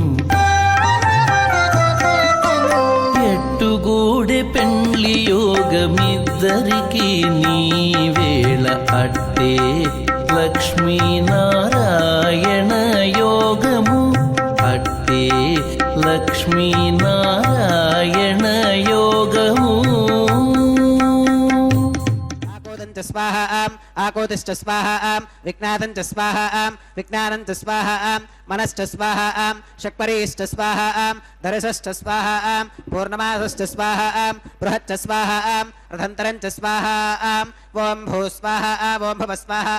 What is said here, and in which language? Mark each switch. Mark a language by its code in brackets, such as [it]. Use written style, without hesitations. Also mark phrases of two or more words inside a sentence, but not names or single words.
[te] ఎట్టుగూడె పెండ్లి యోగమిద్దరికి నీ వేళ అట్టే లక్ష్మీనారాయణ యోగము అట్టే లక్ష్మీనారాయణ యోగము [sa] स्वाहा आकोतिश्च स्वाहा विज्ञातं च स्वाहा विज्ञानं च स्वाहा मनश्च स्वाहा शक्परीश्च स्वाहा धरसश्च स्वाहा पूर्णमासश्च स्वाहा बृहच्च स्वाहा रथन्तरं च स्वाहा ॐ भू स्वाहा ॐ भव स्वाहा